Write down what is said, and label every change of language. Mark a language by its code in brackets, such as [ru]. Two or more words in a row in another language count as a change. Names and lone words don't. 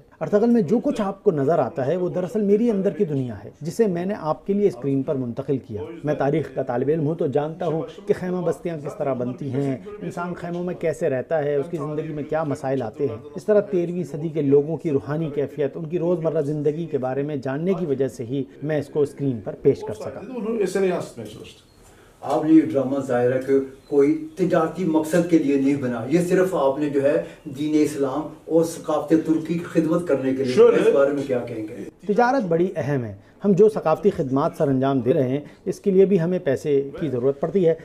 [ur] ارطغرل میں جو کچھ آپ کو نظر آتا ہے وہ دراصل میری اندر کی دنیا ہے جسے میں نے آپ کے لیے اسکرین پر منتقل کیا. میں تاریخ کا طالب علم ہوں تو جانتا ہوں کہ خیمہ بستیاں کس طرح بنتی ہیں، انسان خیموں میں کیسے رہتا ہے، اس کی زندگی میں کیا مسائل آتے ہیں. اس طرح 13ویں صدی کے لوگوں کی روحانی کیفیت، ان کی روزمرہ زندگی کے بارے میں جاننے کی وجہ سے ہی میں اس کو اسکرین پر پیش کر سکا. [tr] Onu esere yansıtmaya çalıştım. [ur] آپ نے یہ ڈرامہ ظاہر ہے کہ کوئی تجارتی مقصد کے لیے نہیں بنا، یہ صرف آپ نے جو ہے دین اسلام اور ثقافت ترکی کی خدمت کرنے کے لیے. اس بارے میں کیا کہیں گے؟ تجارت بڑی اہم ہے. ہم جو ثقافتی خدمات سر انجام دے رہے ہیں اس کے لیے بھی ہمیں پیسے کی ضرورت پڑتی ہے.